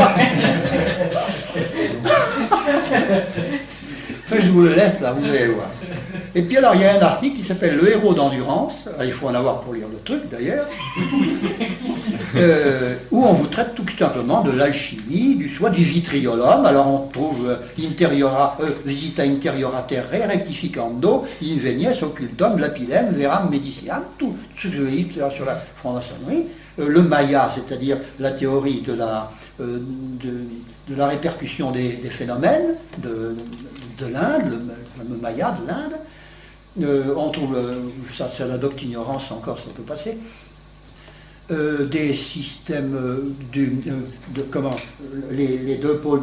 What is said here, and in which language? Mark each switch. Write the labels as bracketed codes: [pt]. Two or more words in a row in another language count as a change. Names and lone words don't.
[fr] Enfin, je vous le laisse là, vous allez voir. Et puis alors, il y a un article qui s'appelle Le héros d'endurance, il faut en avoir pour lire le truc d'ailleurs, où on vous traite tout simplement de l'alchimie, du vitriolum. [la] Alors on trouve visita interiora terrae rectificando, invenies occultum lapidem veram medicinam, [fr] tout ce que je vais dire sur la franc-maçonnerie. Le Maya, c'est-à-dire la théorie de la répercussion des phénomènes de l'Inde, le fameux Maya de l'Inde. On trouve, ça c'est la doctrine ignorance encore, ça peut passer, des systèmes les deux pôles du